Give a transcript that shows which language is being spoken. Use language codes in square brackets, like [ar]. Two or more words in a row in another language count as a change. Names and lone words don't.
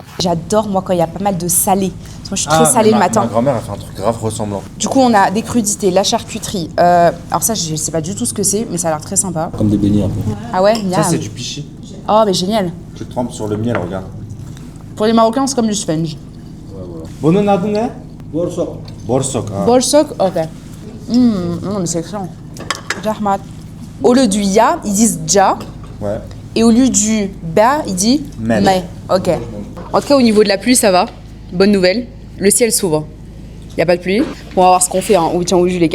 [fr] J'adore, moi, quand il y a pas mal de salé. Parce que moi, je suis très salée le matin. Ma grand-mère a fait un truc grave ressemblant. Du coup, on a des crudités, la charcuterie. Alors ça, je sais pas du tout ce que c'est, mais ça a l'air très sympa. Comme des beignets un peu. Ah ouais, Ça, miam. c'est du pichi. Oh, mais génial. Tu le trempes sur le miel, regarde. Pour les Marocains, c'est comme du sponge. [tr] Bunun adı ne? [fr] Borsok. Borsok. Ah. Bolsok, ok. Non, mais c'est excellent. Jahmat. Au lieu du ya, ils disent ja. Ouais. Et au lieu du ba, il dit Mel. mais. Ok. En tout cas, au niveau de la pluie, ça va. Bonne nouvelle. Le ciel s'ouvre. Il n'y a pas de pluie. On va voir ce qu'on fait. Hein. Tiens, au jus, les gars.